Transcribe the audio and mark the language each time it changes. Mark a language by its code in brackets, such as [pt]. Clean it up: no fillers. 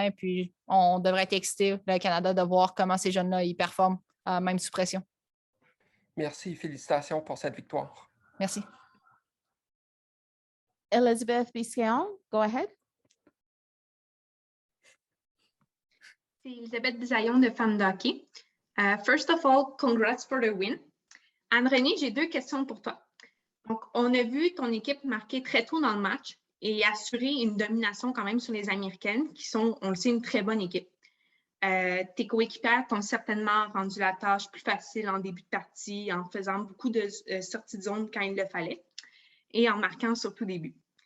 [fr] Et puis, on devrait être excités, le Canada, de voir comment ces jeunes-là, ils performent, même sous pression. Merci, félicitations pour cette victoire. Merci. [en] Elizabeth Biscayon, go ahead. [fr] C'est Elisabeth Bisaillon de Femmes de hockey. [en] First of all, congrats for the win. [fr] Anne Renée, j'ai 2 questions pour toi. Donc, on a vu ton équipe marquer très tôt dans le match et assurer une domination quand même sur les Américaines, qui sont, on le sait, une très bonne équipe. Tes coéquipières t'ont certainement rendu la tâche plus facile en début de partie, en faisant beaucoup de sorties de zone quand il le fallait et en marquant surtout des buts.